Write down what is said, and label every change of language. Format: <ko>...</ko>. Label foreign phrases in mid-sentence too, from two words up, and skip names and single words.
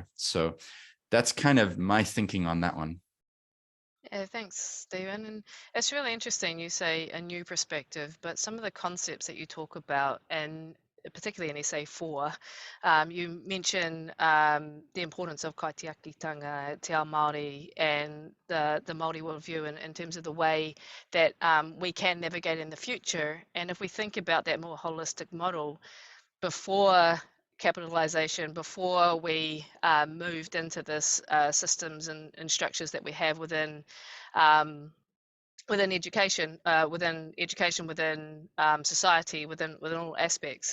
<en>So that's kind of my thinking on that one. Yeah, thanks, Stephen. And it's really interesting you say a new perspective, but some of the concepts that you talk about, and particularly in essay 4, you mention the importance of kaitiakitanga,</en> <mi>te ao Māori,</mi> <en>and the Māori worldview in terms of the way that we can navigate in the future. And if we think about that more holistic model, before capitalization, before we moved into this systems and structures that we have within education, within society, within all aspects.</en>